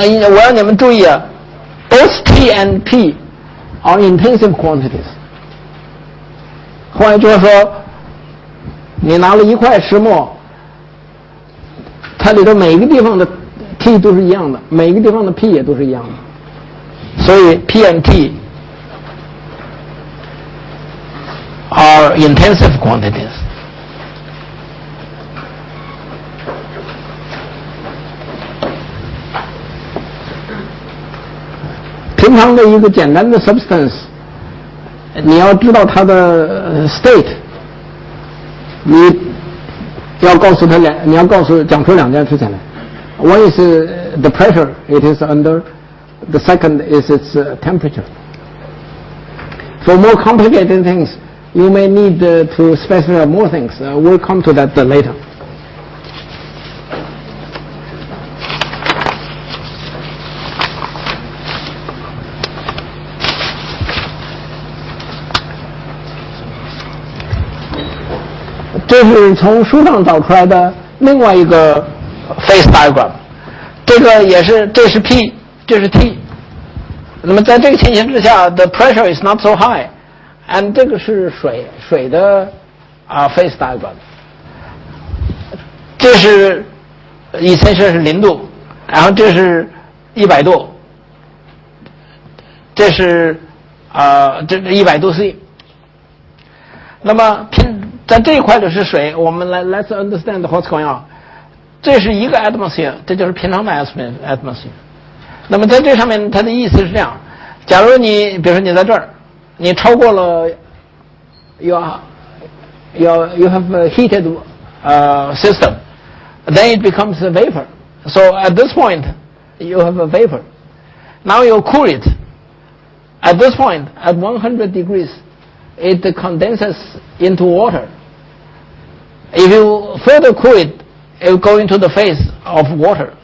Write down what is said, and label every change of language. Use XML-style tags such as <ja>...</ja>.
<zh>我让你们注意啊 ，</zh> <en>both T and P are intensive quantities。</en> <zh>换句话说，你拿了一块石墨，它里头每一个地方的 T 都是一样的，每一个地方的 P 也都是一样的，所以</zh> <en>P and T are intensive quantities。</en> <zh>平常的一个简单的 substance， 你要知道它的 state， 你要告诉他你要讲出2件事情来。</zh> <en>One is the pressure it is under, the second is its temperature. For more complicated things, you may need to specify more things. We'll come to that later.</en> <zh>这是从书上找出来的另外一个 phase diagram， 这个也是，这是 P， 这是 T。那么在这个情形之下 ，</zh> <en>the pressure is not so high，</en> <zh>and 这个是水的phase diagram。这是以前是0度，然后这是100度，这是这是100度 C。那么在这一块的是水，我们</zh> <en>let's understand what's going on。</en> <zh>这是一个 atmosphere， 这就是平常的 atmosphere。那么在这上面，它的意思是这样：假如你，比如说你在这儿，你超过了</zh> <en>you have a heated system， then it becomes a vapor. So at this point, you have a vapor. Now you cool it. At this point, at 100 degrees, it condenses into water. If you further cool it, it will go into the phase of water.</en>